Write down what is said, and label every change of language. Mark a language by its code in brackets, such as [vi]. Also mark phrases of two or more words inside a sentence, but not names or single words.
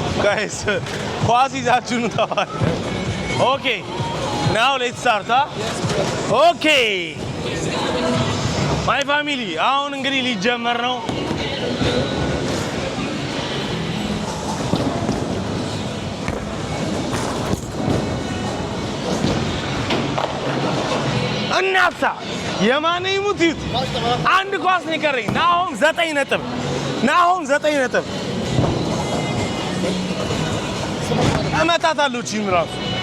[en] guys. [am] ኳስ ይዛችሁ ነው ተባለ። Okay. [en] Now let's start, huh? Okay. My family, [am] አሁን እንግዲህ ሊጀመር ነው። እናታ የማን ይሙት አንድ ኳስ ነው የቀረኝ። ናሆም 9 ነጥብ እመታታለሁ ቺም ራሱ